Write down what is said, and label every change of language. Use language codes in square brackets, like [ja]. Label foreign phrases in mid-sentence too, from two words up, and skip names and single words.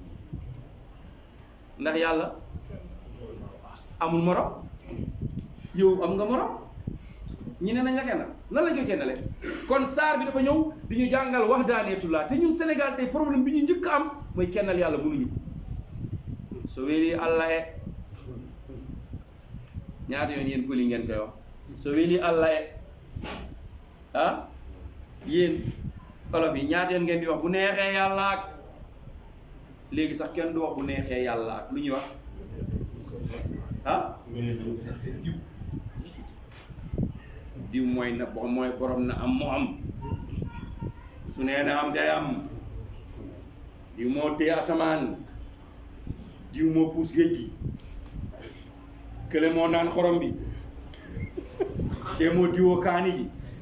[wo] ndax yàlla amul morom yow am nga morom ñu ne nañ la kennal lan lañ koy kennale kon saar bi dafa ñëw di ñu jàngal wahdaaniyatullah te ñun Sénégal tey problème bi ñu njëkk am mooy kennal yàlla mënuñu ko so weeli allah e ñaata yoon yéen pëli ngeen koy wax so weeli allah e yéen olof yi ñaata yoon ngeen di wax bu neexee yàlla ak léegi sax kenn du wax bu neexee yàlla ak lu ñuy wax diw mooy na mooy borom na am mu am su nee na am day am diw moo téye asamaan diw moo puus géej gi kële moo naan xorom bi kee moo diwoo kaani gi